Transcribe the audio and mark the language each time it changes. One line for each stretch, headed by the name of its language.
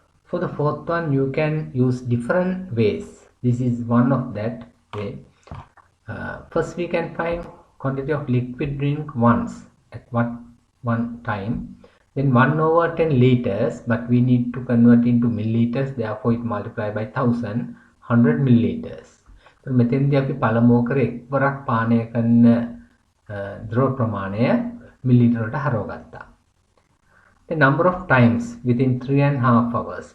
English: For the fourth one, you can use different ways. This is one of that way. First, we can find quantity of liquid drink once at one time. Then 1/10 liters, but we need to convert into milliliters. Therefore, it multiplied by 1000, 100 milliliters.
Sinhala: So, මෙතෙන්දී අපි පළමුව කරේ එක්වරක් පානය කරන ද්‍රව ප්‍රමාණය මිලිලිටර වලට හරවගත්තා.
English: The number of times within 3.5 hours.